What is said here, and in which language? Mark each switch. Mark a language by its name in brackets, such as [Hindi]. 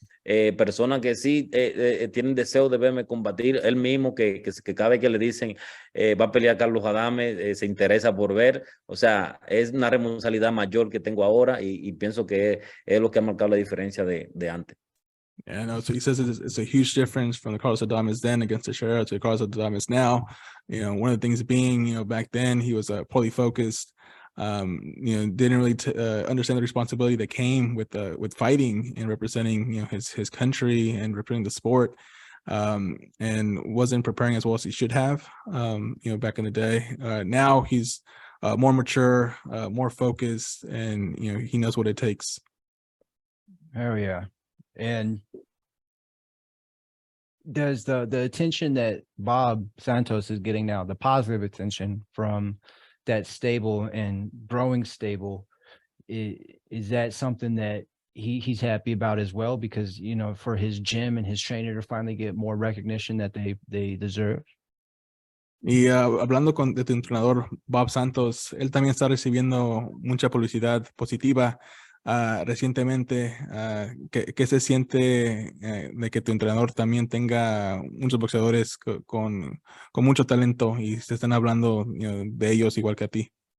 [Spanish] Personas que sí tienen deseo de verme combatir, él mismo que cada vez que le dicen va a pelear Carlos Adames, se interesa por ver. O sea, es una responsabilidad mayor que tengo ahora, y pienso que es lo que ha marcado la diferencia de antes. [English] Yeah, no, so he says it's a huge difference from the Carlos Adames then against Teixeira to the Carlos Adames now. You know, one of the things being, you know, back then he was poorly focused. You know, didn't really understand the responsibility that came with fighting and representing, you know, his country and representing the sport, and wasn't preparing as well as he should have. You know, back in the day. Now he's more mature, more focused, and you know, he knows what it takes. Oh yeah. And does the attention that Bob Santos is getting now, the positive attention from that stable and growing stable, is that something that he's happy about as well? Because, you know, for his gym and his trainer to finally get more recognition that they deserve. [Spanish] Y hablando de tu entrenador, Bob Santos, él también está recibiendo mucha publicidad positiva recientemente. ¿Qué se siente de que tu entrenador también tenga muchos boxeadores con mucho talento y se están hablando de ellos igual que a ti?